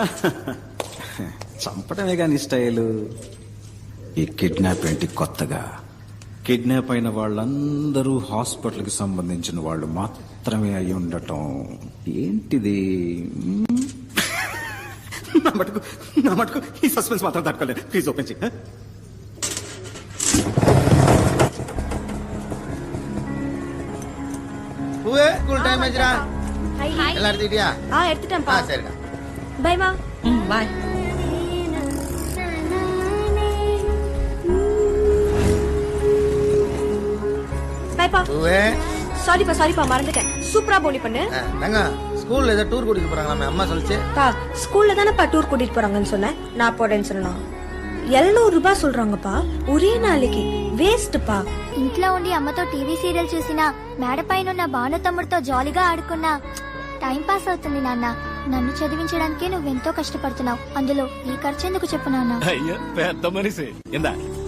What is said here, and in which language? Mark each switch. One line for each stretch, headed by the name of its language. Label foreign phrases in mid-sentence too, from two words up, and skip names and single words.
Telugu: చంపడమే కానీ స్టైలు. ఈ కిడ్నాప్ ఏంటి కొత్తగా? కిడ్నాప్ అయిన వాళ్ళందరూ హాస్పిటల్కి సంబంధించిన వాళ్ళు మాత్రమే అయి ఉండటం ఏంటిది? నా మటుకు ఈ సస్పెన్స్ మాత్రం తట్టుకోలేదు. ప్లీజ్ ఓపెన్ చేయి.
Tamil: ஸ்கூல் டைம் ஆச்சுடா. எல்லாம் எடுத்துக்கிட்டியா? எடுத்துட்டேன்ப்பா. சரிடா. பை மா. பாய். பைப்பா. சாரிப்பா மறந்துட்டேன். சூப்பரா போலி பண்ணு. ஸ்கூல்ல ஏதோ டூர் கூட்டிட்டு போறாங்க அம்மா சொல்லிச்சு. ஸ்கூல்ல தானப்பா டூர் கூட்டிட்டு போறாங்கன்னு சொன்னேன். நான் போறேன்னு சொன்னா 700 రూపాయలు சொல்றாங்கப்பா ஒரு நாளைக்கு வேஸ்ட்பா.
Telugu: ఇంట్లో ఉండి అమ్మతో టీవీ సీరియల్ చూసినా మేడపైన ఉన్న భాను తమ్ముడితో జాలీగా ఆడుకున్నా టైం పాస్ అవుతుంది నాన్న. నన్ను చదివించడానికే నువ్వెంతో కష్టపడుతున్నావు. అందులో ఈ ఖర్చు ఎందుకు చెప్పు నాన్న? అయ్యో పెద్ద మనిషి. ఇందా